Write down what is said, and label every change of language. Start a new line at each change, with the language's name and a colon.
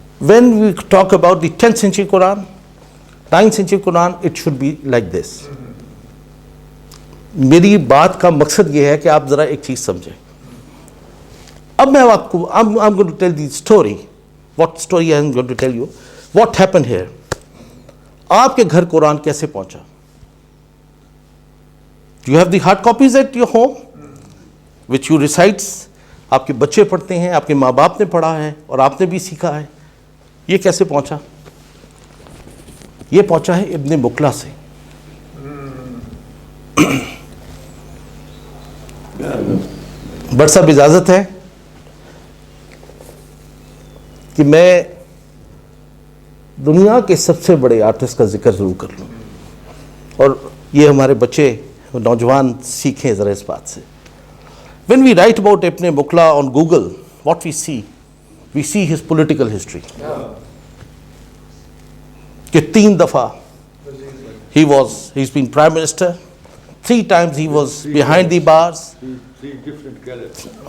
English: When we talk about the 10th century Quran, 9th century Quran, it should be like this.
Hindi: मेरी बात का मकसद ये है कि आप ज़रा एक चीज़ समझें. अब मैं आपको,
English: I'm going to tell the story. What story I'm going to tell you. What happened here?
Hindi: आपके घर कुरान कैसे पहुंचा?
English: You have the hard copies at your home, which you recites.
Hindi: आपके बच्चे पढ़ते हैं, आपके माँ बाप ने पढ़ा है और आपने भी सीखा है. ये कैसे पहुंचा? ये पहुंचा है इब्न मुकला से. बट साहब इजाजत है कि मैं दुनिया के सबसे बड़े आर्टिस्ट का जिक्र जरूर कर लूं, और ये हमारे बच्चे नौजवान सीखें जरा इस बात से.
English: When we write about Ibn Muqla on Google, what we see his political history.
Hindi: कि 3 दफा
English: he's been prime minister, 3 times he was behind the bars, 3 different caliphs.